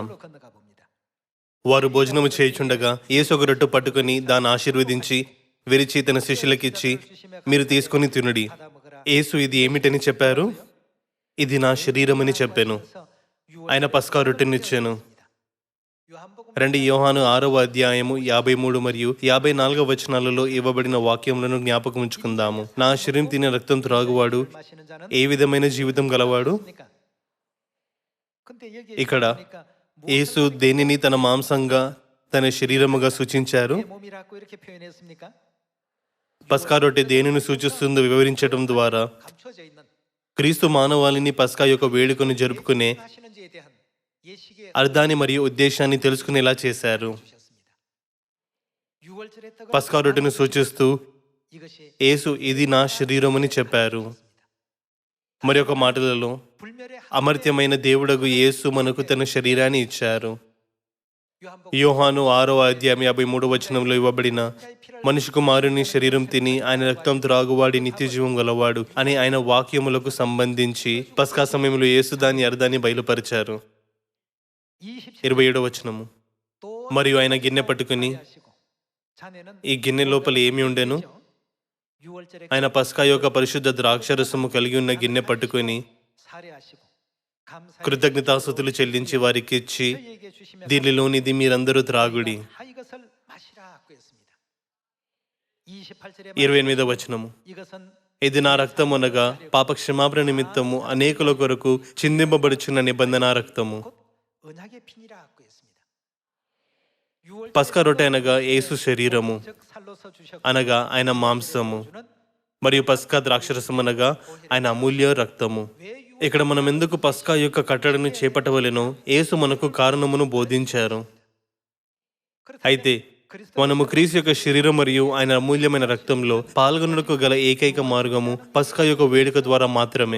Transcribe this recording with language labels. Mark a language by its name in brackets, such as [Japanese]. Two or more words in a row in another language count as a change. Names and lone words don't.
[Korean] 주문으로 건너가 봅니다. [Telugu] వారు భోజనము చేయుచుండగా యేసు ఒక రొట్టె పట్టుకొని దాన్ని ఆశీర్వదించి విరిచి తన శిష్యులకిచ్చి, మీరు తీసుకొని తినుడి. [Korean] 받아 먹으라. [Telugu] యేసు ఇది ఏమిటని చెప్పారు? ఇది నా శరీరం అని చెప్పాను. [Korean] 그래서 [Telugu] ఆయన పస్కా రొట్టెనిచ్చాను. [Korean] 요한복음 [Telugu] రండి యోహాను 6వ అధ్యాయము 53 మరియు 54వ వచనాలలో ఇవ్వబడిన వాక్యములను జ్ఞాపకం ఉంచుకుందాము. నా శరీరం తినే రక్తం త్రాగువాడు [Korean] 마시는 자는 [Telugu] ఏ విధమైన జీవితం గలవాడు? [Korean] 그러니까 근데 여기 [Telugu] ఇక్కడ [Korean] 보니까 [Telugu] యేసు దేనిని తన మాంసంగా తన శరీరముగా సూచించారు? [Korean] 내 몸이라고 이렇게 표현했습니까? [Telugu] పస్కా రొట్టె దేనిని సూచిస్తుందో వివరించడం ద్వారా [Korean] 감춰져 있는 [Telugu] క్రీస్తు మానవాళిని పస్కా యొక్క వేడుకను జరుపుకునే [Korean] 하시는지에 대한 예식의 [Telugu] అర్థాన్ని మరియు ఉద్దేశాన్ని తెలుసుకునేలా చేశారు. [Korean] 주셨습니다. 6월절의 떡을 [Telugu] పస్కా రొట్టెను సూచిస్తూ [Korean] 이것이 [Telugu] యేసు ఇది నా శరీరం అని చెప్పారు. మరి ఒక మాటలలో [Korean] 불멸의 [Telugu] అమర్త్యమైన దేవుడగు యేసు మనకు తన శరీరాన్ని ఇచ్చారు. [Korean] 요한복음 [Telugu] యోహాను 6:53 ఇవ్వబడిన మనిషి కుమారుని శరీరం తిని ఆయన రక్తం త్రాగువాడి నిత్య జీవం గలవాడు అని ఆయన వాక్యములకు సంబంధించి పస్కా సమయంలో యేసు దాని అర్థాన్ని బయలుపరిచారు. 27వ వచనము. [Korean] 또 [Telugu] మరియు ఆయన గిన్నె పట్టుకుని [Korean] 하시고 자네는 [Telugu] ఈ గిన్నె లోపల ఏమి ఉండెను? [Korean] 6월절에 [Telugu] ఆయన పస్కా యొక్క పరిశుద్ధ ద్రాక్షరసము కలిగి ఉన్న గిన్నె పట్టుకుని [Korean] 살해하시고 감사히 [Telugu] కృతజ్ఞతాస్తుతులు చెల్లించి వారికి ఇచ్చి [Korean] 저희에게 주시면서 [Telugu] దీనిలోనిది మీరందరూ త్రాగుడి. [Korean] 다 이것을 마시라고 했습니다. 28절에 [Telugu] 28వ వచనము. [Korean] 이것은 [Telugu] ఇది నా రక్తం అనగా పాప క్షమాపణ నిమిత్తము అనేకుల కొరకు చిందింపబడుచున్న నిబంధన రక్తము. [Korean] 곧 언약의 피니라고 했습니다. 6월절에 [Telugu] పస్కా రొట్టె అనగా యేసు శరీరము [Korean] 즉 살로서 주셨고 [Telugu] అనగా ఆయన మాంసము, [Korean] 주는 [Telugu] మరియు పస్కా ద్రాక్షరసం అనగా ఆయన అమూల్య రక్తము. ఇక్కడ మనం ఎందుకు పస్కా యొక్క కట్టడను చేపట్టవలెనో యేసు మనకు కారణమును బోధించారు. అయితే మనము క్రీస్తు యొక్క శరీరం మరియు ఆయన అమూల్యమైన రక్తంలో పాల్గొనడానికి గల ఏకైక మార్గము పస్కా యొక్క వేడుక ద్వారా మాత్రమే.